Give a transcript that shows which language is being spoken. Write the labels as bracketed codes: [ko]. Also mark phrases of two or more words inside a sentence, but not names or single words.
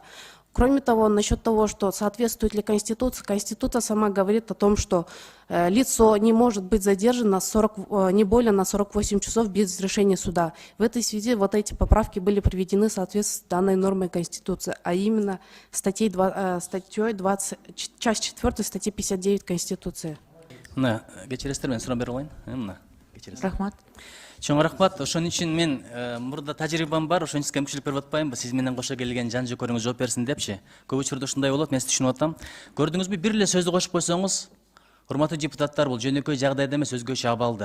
[ru] Кроме того, насчет того, что соответствует ли Конституции, Конституция сама говорит о том, что лицо не может быть задержано не более на 48 часов без решения суда. В этой связи вот эти поправки были приведены в соответствии с данной нормой Конституции, а именно статьей 20, часть 4 статьи 59 Конституции. [ky] Рахмат. Чоң рахмат. Ошон үчүн мен мурда тажрыйбам бар, ошон үчүн кемчилик берип атпайм. Сиз менен кошо келген жан жөкөрүңүз жооп берсин депчи. Көп учурда ушундай болот, мен түшүнүп атам. Көрдүңүзбү, бир эле сөздү кошуп койсоңуз, урматтуу депутаттар, бул жөнөкөй жагдайда эмес, өзгөчө абалда.